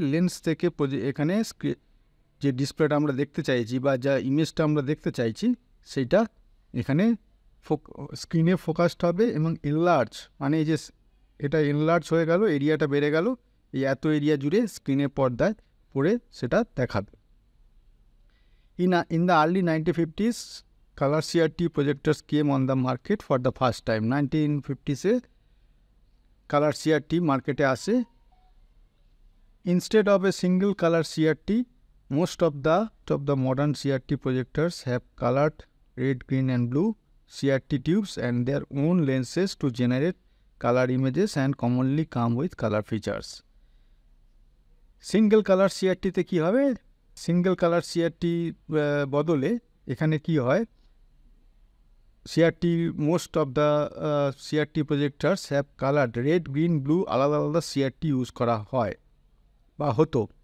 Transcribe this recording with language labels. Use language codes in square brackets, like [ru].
[bn] Lens থেকে এখানে যে ডিসপ্লেটা আমরা দেখতে চাইছি বা যা ইমেজটা আমরা দেখতে চাইছি সেইটা এখানে স্ক্রিনে ফোকাসড হবে এবং এনলার্জ, মানে এই যে এটা এনলার্জ হয়ে গেল, এরিয়াটা বেড়ে গেল, এই এত এরিয়া জুড়ে স্ক্রিনের পর্দায় পড়ে সেটা দেখাবে। [en] In the early 1950s, color CRT projectors came on the market for the first time. [bn] 1950s color CRT মার্কেটে আসে। [en] Instead of a single color CRT, most of the modern CRT projectors have colored red, green and blue CRT tubes and their own lenses to generate color images and commonly come with color features. [bn] Single colour সিআরটিতে কী হবে? Single colour CRT বদলে এখানে কি হয়, CRT [en] most of the CRT projectors have coloured red, green, blue, [bn] আলাদা আলাদা CRT use করা হয় বা হতো।